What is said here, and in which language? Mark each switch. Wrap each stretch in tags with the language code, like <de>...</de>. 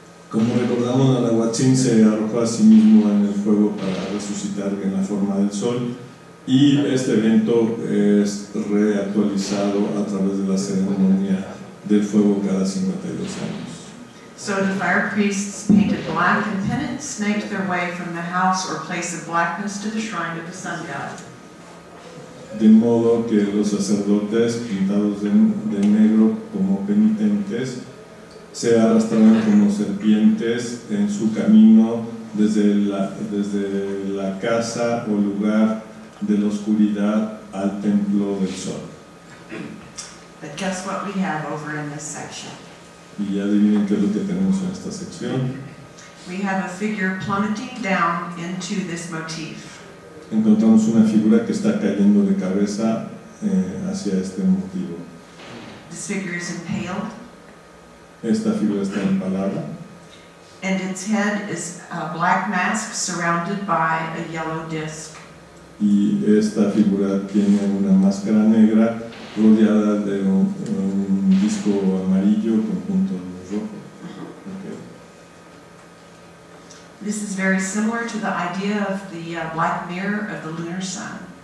<es>Como recordamos, Nana Watson se arrojó a sí mismo en el fuego para resucitar en la forma del sol, y este evento es reactualizado a través de la ceremonia del fuego cada 52 años.</es> <en>So the fire priests painted black and penance snaked their way from the house or place of blackness to the shrine of the sun god.</en> <es>De modo que los sacerdotes pintados de negro como penitentes se arrastraban como serpientes en su camino desde la casa o lugar de la oscuridad al templo del sol.</es> <en>But guess what we have over in this section?</en> <es>Y ya adivinen qué es lo que tenemos en esta sección.</es> <en>We have a figure plummeting down into this motif.</en> <es>Encontramos una figura que está cayendo de cabeza hacia este motivo.</es> <en>This figure is impaled.</en> <es>Esta figura está empalada.</es> <en>And its head is a black mask surrounded by a yellow disc.</en> <es>Y esta figura tiene una máscara negra rodeada de un disco amarillo con puntos rojos.</es> <en>Okay. This is very similar to the idea of the black mirror of the lunar sun.</en>